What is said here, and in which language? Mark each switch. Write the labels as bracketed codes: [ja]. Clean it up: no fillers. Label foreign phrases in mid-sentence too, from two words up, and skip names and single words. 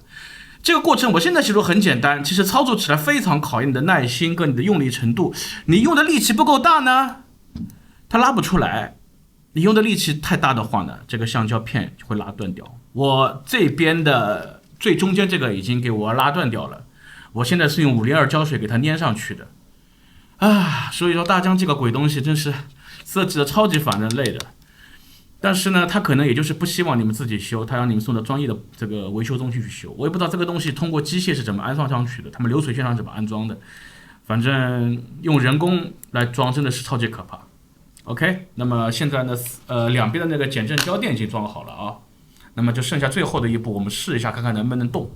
[zh] 這個過程我現在其實很簡單，其實操作起來非常考驗你的耐心跟你的用力程度。你用的力氣不夠大呢，它拉不出来；你用的力氣太大的話呢，這個橡膠片就會拉斷掉。我這邊的最中間這個已經給我拉斷掉了。我現在是用502膠水給它粘上去的啊，所以說大疆這個鬼東西真是設計的超級反人類的。但是呢，他可能也就是不希望你們自己修，他讓你們送到專業的這個維修中心去修。我也不知道這個東西通過機械是怎麼安裝上去的，他們流水線上怎麼安裝的，反正用人工來裝真的是超級可怕。OK， 那麼現在呢，兩邊的那個減震膠墊已經装好了啊，那麼就剩下最後的一步，我們試一下看看能不能動。